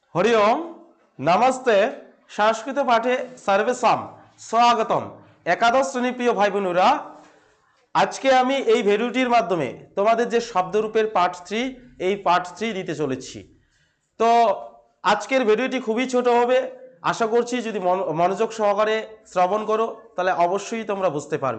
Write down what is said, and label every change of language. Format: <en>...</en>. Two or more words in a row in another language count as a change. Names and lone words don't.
<sa>हरि ओम नमस्ते संस्कृत पाठे सर्वेषां स्वागतम एकादश श्रेणी</sa> <bn>প্রিয় ভাই বোনেরা আজ কে আমি এই ভিডিওটির মাধ্যমে তোমাদের যে শব্দরূপের পার্ট 3 এই পার্ট 3 দিতে চলেছি। তো আজকের ভিডিওটি খুবই ছোট হবে, আশা করছি যদি মনোযোগ সহকারে শ্রবণ করো তাহলে অবশ্যই তোমরা বুঝতে পারবে।</bn>